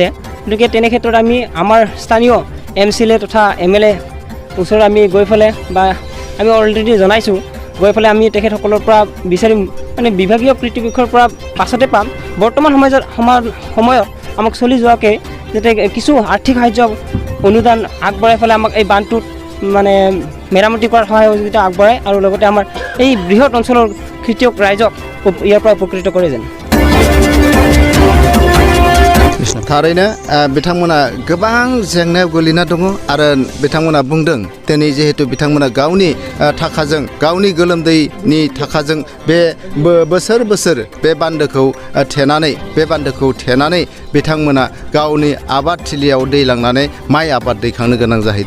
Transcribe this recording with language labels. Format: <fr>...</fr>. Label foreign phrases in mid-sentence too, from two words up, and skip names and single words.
<as>গতিকে তেনে ক্ষেত্ৰত আমি আমাৰ স্থানীয় MCLA তথা MLA ওচৰত আমি গৈ পেলাই বা আমি অলৰেডি জনাইছোঁ, গৈ পেলাই আমি তেখেতসকলৰ পৰা বিচাৰিম, মানে বিভাগীয় কৰ্তৃপক্ষৰ পৰা পাছতে পাম। বৰ্তমান সময়ত আমাক চলি যোৱাকৈ যাতে কিছু আৰ্থিক সাহাৰ্য অনুদান আগবঢ়াই পেলাই আমাক এই বান্ধটোত মানে মেৰামতি কৰাৰ সহায় সহযোগিতা আগবঢ়ায় আৰু লগতে আমাৰ এই বৃহৎ অঞ্চলৰ খেতিয়ক रायजोक ইয়াৰ পৰা উপকৃত কৰে যেন।</as> <brx>थारैनो बिथांमोना गोबां जेंनायाव गोलैना दङ आरो बिथांमोना बुंदों दिनै जिहेतु बिथांमोना गावनि थाखाजों गावनि गोलोमदैनि थाखाजों बे बोसोर बोसोर बे बान्दोखौ थेनानै बिथांमोना गावनि आबाद थिलियाव दै लांनानै माइ आबाद दैखांनो गोनां जाहैदों।</brx>